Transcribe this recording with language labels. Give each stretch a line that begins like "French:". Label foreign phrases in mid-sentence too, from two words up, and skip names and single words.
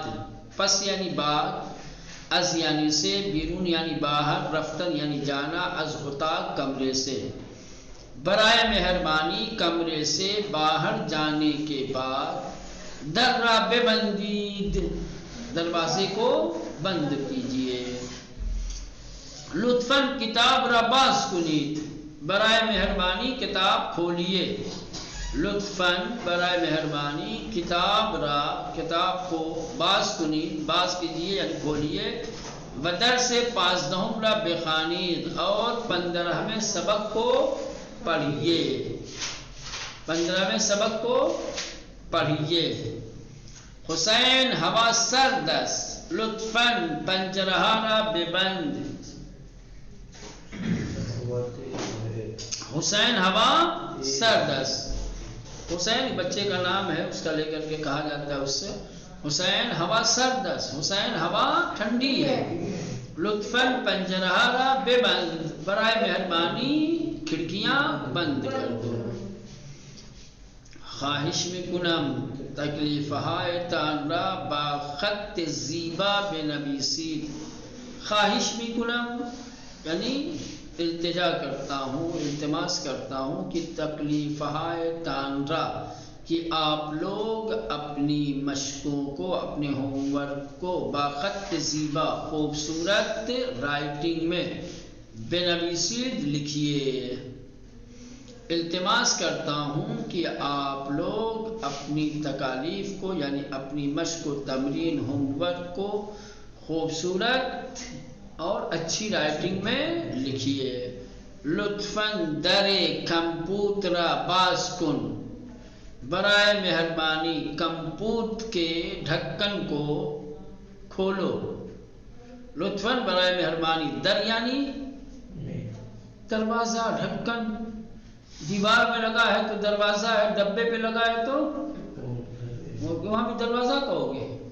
Urdu: پس یعنی بعد، از یعنی سے، بیرون یعنی باہر، رفتن یعنی جانا،
Persian: از اتاق
Urdu: کمرے سے. برائے مہربانی کمرے سے باہر جانے کے بعد
Persian: در را ببندید،
Urdu: دروازے کو بند کیجئے.
Persian: لطفاً کتاب را باز کنید،
Urdu: برائے مہربانی کتاب کھولیے. لطفاً برائے مہربانی
Persian: کتاب را،
Urdu: کتاب کو
Persian: باز کنید،
Urdu: باز کیجئے یعنی کھولیے.
Persian: ودرس 15 را بخوانید
Urdu: اور 15ویں سبق کو پڑھیے. 15ویں سبق کو پڑھیے.
Persian: حسین ہوا سردست لطفاً پنجرہ را ببند. حسین ہوا سردست.
Urdu: حسین بچے کا نام ہے، اس کا لے کر کے کہا جاتا ہے اس سے.
Persian: حسین ہوا سردست،
Urdu: حسین ہوا ٹھنڈی ہے.
Persian: لطفاً پنجرہ را ببند،
Urdu: برائے مہربانی کھڑکیاں بند کر دو.
Persian: خواہش میکنم تکلیفهایتان را با خط زیبا بنویسید. خواہش میکنم
Urdu: یعنی التجا کرتا ہوں، التماس کرتا ہوں کہ
Persian: تکلیفهایتان را،
Urdu: کہ آپ لوگ اپنی مشقوں کو، اپنے ہوم ورک کو
Persian: باخط زیبا
Urdu: خوبصورت رائٹنگ میں بنویسید لکھیے. التماس کرتا ہوں کہ آپ لوگ اپنی تکالیف کو یعنی اپنی مشق و تمرین ہوم ورک کو خوبصورت اور اچھی رائٹنگ میں لکھیے.
Persian: لطفاً در کمپیوٹر باز کن،
Urdu: برائے مہربانی کمپیوٹر کے ڈھکن کو کھولو. لطفاً برائے مہربانی، در یعنی دروازہ، ڈھکن دیوار میں لگا ہے تو دروازہ ہے، ڈبے پہ لگا ہے تو وہاں بھی دروازہ کہو گے.